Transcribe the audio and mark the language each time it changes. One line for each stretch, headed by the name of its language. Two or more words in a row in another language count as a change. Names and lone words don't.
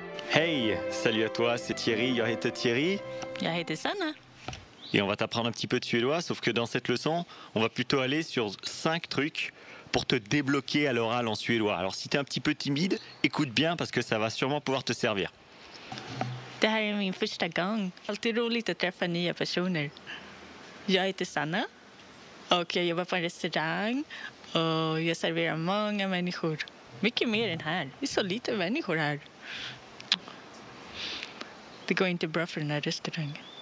French: Hey, salut à toi, c'est Thierry,
Swedish: jag heter Thierry. Jag heter Sanna.
French: Et on va t'apprendre un petit peu de suédois, sauf que dans cette leçon, on va plutôt aller sur 5 trucs pour te débloquer à l'oral en suédois. Alors si tu es un petit peu timide, écoute bien parce que ça va sûrement pouvoir te servir.
Swedish: Det här är min första gång. Alltid roligt att träffa nya personer. Jag heter Sanna och jag jobbar på en restaurang och jag serverar många människor. Mycket mer än här. Det är så lite människor här. Det går inte bra för den här restaurangen.